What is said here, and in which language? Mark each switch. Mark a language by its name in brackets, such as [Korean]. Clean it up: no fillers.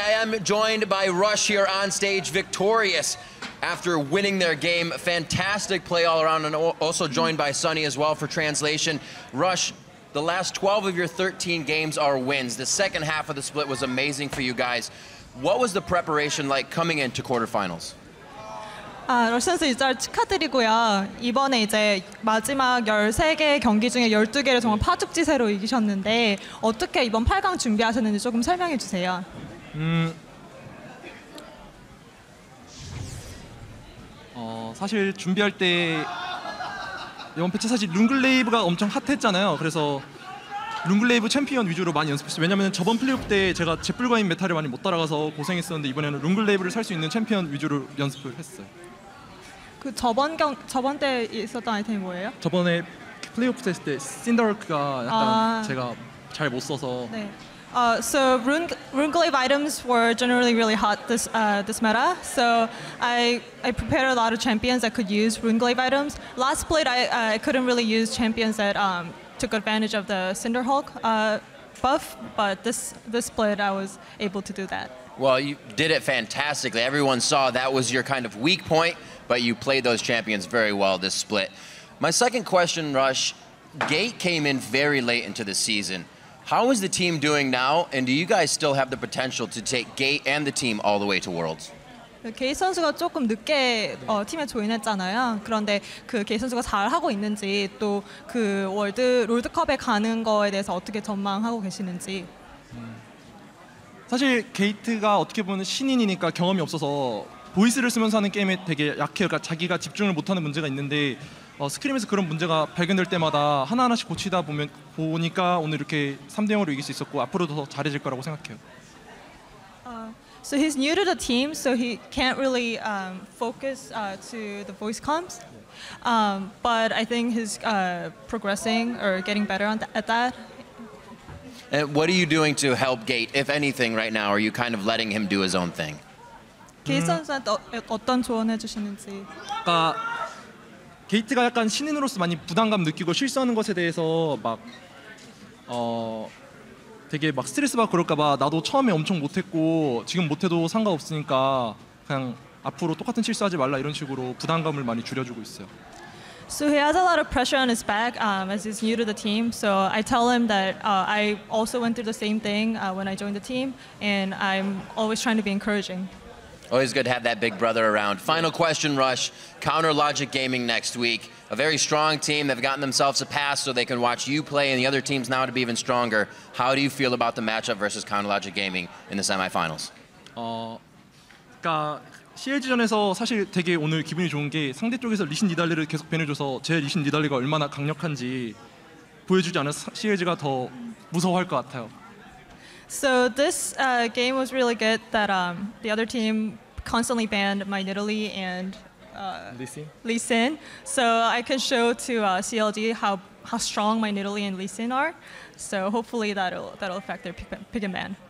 [English] I am joined by Rush here on stage, victorious after winning their game. Fantastic play all around, and also joined by Sunny as well for translation. Rush, the last 12 of your 13 games are wins. The second half of the split was amazing for you guys. What was the preparation like coming into quarterfinals? [Korean] 러시 선수 일단 축하드리고요. 이번에 이제 마지막 13개 경기 중에 12개를 정말 파죽지세로 이기셨는데 어떻게 이번 8강 준비하셨는지 조금 설명해 주세요. 사실 준비할 때 이번 패치 사실 룬글레이브가 엄청 핫했잖아요. 그래서 룬글레이브 챔피언 위주로 많이 연습했어요. 왜냐면 저번 플레이오프 때 제가 제뿔과인 메타를 많이 못 따라가서 고생했었는데 이번에는 룬글레이브를 살 수 있는 챔피언 위주로 연습을 했어요. 그 저번 때 있었던 아이템이 뭐예요? 저번에 플레이오프 했을 때 신더르크가 약간 제가 잘 못 써서. 네. [English] So Runeglaive items were generally really hot this meta. So I prepared a lot of champions that could use Runeglaive items. Last split I couldn't really use champions that took advantage of the Cinderhulk buff, but this split I was able to do that. Well, you did it fantastically. Everyone saw that was your kind of weak point, but you played those champions very well this split. My second question, Rush, Gate came in very late into the season. How is the team doing now, and do you guys still have the potential to take Gate and the team all the way to Worlds? [Korean] 게이 선수가 조금 늦게 팀에 조인했잖아요. 그런데 그 게이 선수가 잘 하고 있는지 또 그 롤드컵에 가는 거에 대해서 어떻게 전망하고 계시는지. 사실 게이트가 어떻게 보면 신인이니까 경험이 없어서 보이스를 쓰면서 하는 게임에 되게 약해요. 그러니까 자기가 집중을 못하는 문제가 있는데 스크림에서 그런 문제가 발견될 때마다 하나하나씩 고치다 보니까 오늘 이렇게 3대0으로 이길 수 있었고 앞으로도 더 잘해질 거라고 생각해요. [English] So he's new to the team, so he can't really focus to the voice comms. But I think he's progressing or getting better at that. And what are you doing to help Gate, if anything, right now? Are you kind of letting him do his own thing? [Korean] 게이 선수한테 어떤 조언해 주시는지. 게이트가 약간 신인으로서 많이 부담감 느끼고 실수하는 것에 대해서 막 되게 막 스트레스 받고 그럴까봐 나도 처음에 엄청 못했고 지금 못해도 상관없으니까 그냥 앞으로 똑같은 실수하지 말라 이런 식으로 부담감을 많이 줄여주고 있어요. [English] So he has a lot of pressure on his back as he's new to the team. So I tell him that I also went through the same thing when I joined the team, and I'm always trying to be encouraging. Always good to have that big brother around. Final question, Rush. Counter Logic Gaming next week. A very strong team. They've gotten themselves a pass so they can watch you play and the other teams now to be even stronger. How do you feel about the matchup versus Counter Logic Gaming in the semifinals? [Korean] 그러니까 CLG전에서 사실 되게 오늘 기분이 좋은 게 상대 쪽에서 리신 니달리를 계속 밴해줘서 제 리신 니달리가 얼마나 강력한지 보여주지 않아서 CLG가 더 무서워할 것 같아요. [English] So this game was really good that the other team constantly banned my Nidalee and Lee Sin. So I can show to CLG how strong my Nidalee and Lee Sin are. So hopefully that'll affect their pick and ban.